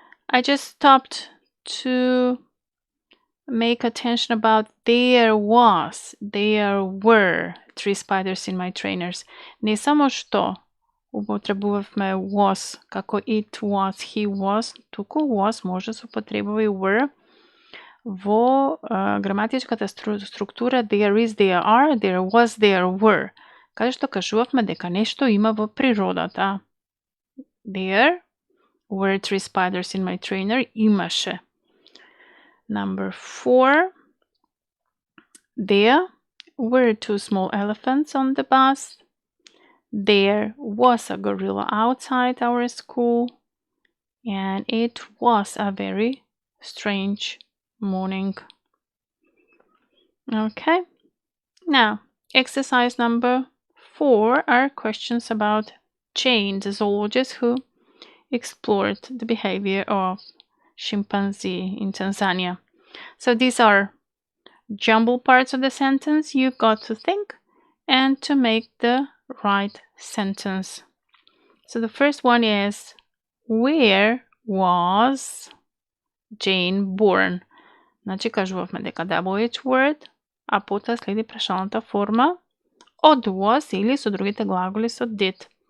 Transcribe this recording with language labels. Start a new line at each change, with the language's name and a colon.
English: I just stopped to make attention about there were 3 spiders in my trainers.
Macedonian: Не само што употребувавме was како it was, he was, туку was може се употребува и were во граматичката структура there is, there are, there was, there were. Каде што кажувавме дека нешто има во природата.
English: There were 3 spiders in my trainer.
Macedonian: Имаше.
English: Number 4. There were 2 small elephants on the bus. There was a gorilla outside our school, and it was a very strange morning. Okay, now exercise number 4 are questions about Jane, the zoologist who explored the behavior of chimpanzee in Tanzania. So these are jumbled parts of the sentence. You've got to think and to make the right sentence. So the first one is, where was Jane born?
Macedonian: Значи кажувавме дека WH word, а потоа следи прашалната форма од was или со другите глаголи со did.